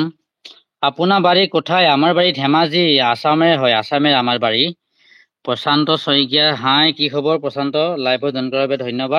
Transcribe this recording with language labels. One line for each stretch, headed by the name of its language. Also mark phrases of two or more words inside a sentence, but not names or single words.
Bangla: আপোনাৰ বাড়ি কোথায়? আমার বাড়ি ধেমাজি, আসামে হয়, আসামের আমার বাড়ি। প্রশান্ত শইকীয়া, হাই কি খবর প্রশান্ত?
Assamese: লাইভত জইন কৰাৰ বাবে ধন্যবাদ।